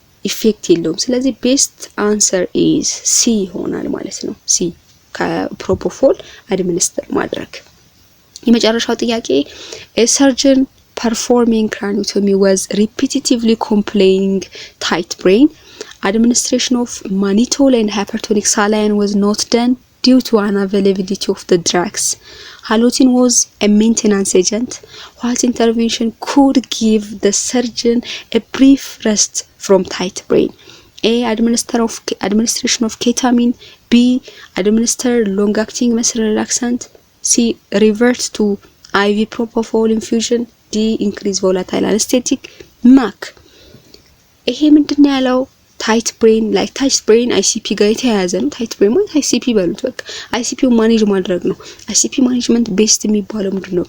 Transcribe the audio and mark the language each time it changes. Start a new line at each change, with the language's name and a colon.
Amharic: ኢፌክት የለውም። ስለዚህ
English: ቤስት አንሰር ኢዝ ሲ
Amharic: ይሆናል ማለት ነው። ሲ ከፕሮፖፎል አድሚኒስትር ማድረግ። የመጨረሻው ጥያቄ ሰርጀን
English: performing craniotomy was repetitively complaining tight brain. Administration of mannitol and hypertonic saline was not done due to unavailability of the drugs. Halotin was a maintenance agent. What intervention could give the surgeon a brief rest from tight brain? A. Administration of ketamine. B. Administer long-acting muscle relaxant. C. Revert to IV propofol infusion. ዲ ኢንክሪዝ ቮላታይል አነስቴቲክ ማክ።
Amharic: ይሄ ምንድነው ያለው? ታይት ብሬን ላይክ ታይት ብሬን አይሲፒ ጋር የተያያዘ ነው። ታይት ብሬን ማለት አይሲፒ በሉት በቃ አይሲፒው ማኔጅ ማድረግ ነው። አይሲፒ ማኔጅመንት ቤስት የሚባለው ምንድነው?